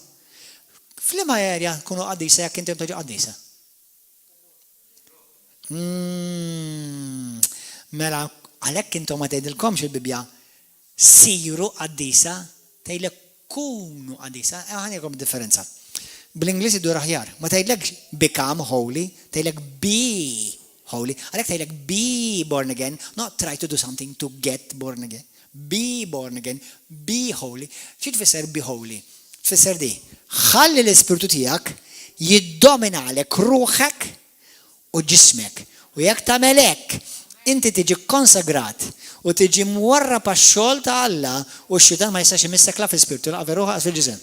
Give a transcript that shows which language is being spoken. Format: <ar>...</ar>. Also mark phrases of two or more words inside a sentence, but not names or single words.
<mt>F'liema area kunu qaddisa jekk intom tiġu qaddisa. Mela għalhekk intom ma tgħidilkomx il-Bibja siru qaddisa, tgħidlek kunu qaddisa, ħanikom differenza. Bl-Ingliż idur aħjar, ma tgħidlekx</mt> <en>become holy,</en> <mt>tgħidlek</mt> <en>be holy.</en> <mt>Għalhekk tgħidlek</mt> <en>be born again, not try to do something to get born again. Be born again, be holy.</en> <mt>Xi tfisser</mt> <en>be holy?</en> <mt>Tfisser di. Ħalli l-ispirtu tiegħek jiddomina għalek ruħek u ġismek. U jekk tagħmel hekk, inti tiġi konsagrat u tiġi mwarrab għax-xogħol ta' Alla u x-xitan ma jistax imissek la fl-ispirtu, la veruħa fil-ġisem.</mt>